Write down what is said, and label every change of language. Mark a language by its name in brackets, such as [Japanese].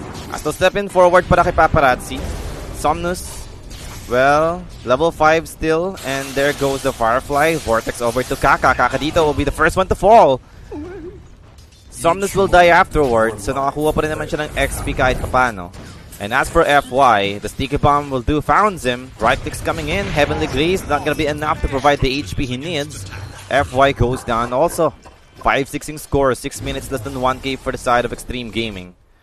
[English] As to stepping forward [Filipino] para kay [English] Paparazzi. Somnus. Well, level 5 still. And there goes the Firefly. Vortex over to Kaka. Kaka dito will be the first one to fall. Somnus will die afterwards. [Filipino] So nakakuha pa rin naman siya ng XP kahit papano. [English] And as for FY, the Sticky Bomb will do founds him. Right clicks coming in. Heavenly Grace not gonna be enough to provide the HP he needs. FY goes down also. 5-6 score. 6 minutes less than 1k for the side of Xtreme Gaming.